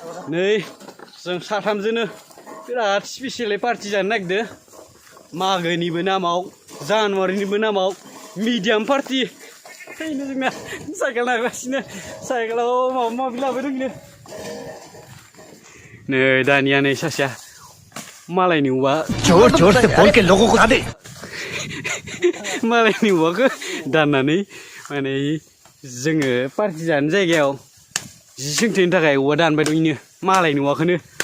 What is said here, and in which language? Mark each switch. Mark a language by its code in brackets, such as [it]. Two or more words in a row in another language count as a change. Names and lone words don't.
[brx] नै जों साथामजोंनो बिराद स्पेसियेलै पार्टि जानो नागिरदो। मागोनिबो नामाव, जानुवारिनिबो नामाव, मिडियाम पार्टि। ओरैनो जोंना साइकेल नारगासिनो। साइकेलाव माबा माबि लाबोदों नो। नै दानिया नै सासेया मालायनि अमा [hi] जोर जोर से बोल के लोगों को बता दे। [brx] मालायनि अमाखौ दाननानै माने जोङो पार्टि जानो जायगायाव जि सोंथेनो थाखाय औवा दानबाय दं इनो, मालायनि औवाखौनो।